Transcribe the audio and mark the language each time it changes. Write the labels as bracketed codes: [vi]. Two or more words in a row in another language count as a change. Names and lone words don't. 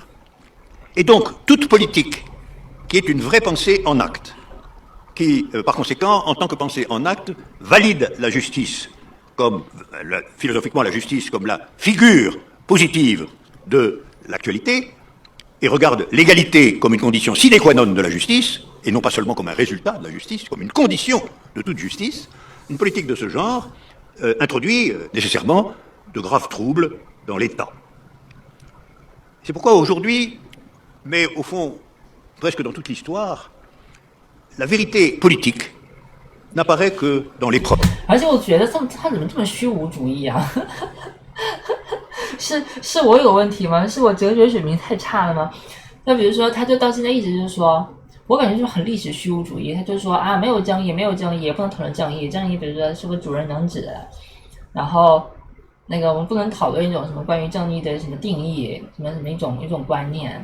[fr] Et donc, toute politique qui est une vraie pensée en acte, qui, par conséquent, en tant que pensée en acte, valide la justice comme, philosophiquement, la justice comme la figure positive de l'actualité, et regarde l'égalité comme une condition sine qua non de la justice, et non pas seulement comme un résultat de la justice, comme une condition de toute justice, une politique de ce genre introduit nécessairement de graves troubles dans l'État. C'est pourquoi aujourd'hui, mais au fond, presque dans toute l'histoire, la vérité politique n'apparaît que dans l'épreuve. [zh] 而且我觉得他怎么这么虚无主义啊？是我有问题吗？是我哲学水平太差了吗？那比如说，他就到现在一直就是说，我感觉就是很历史虚无主义。他就说啊，没有正义，没有正义，也不能讨论正义。正义比如说是个主人能指，然后那个我们不能讨论一种什么关于正义的什么定义，什么一种观念。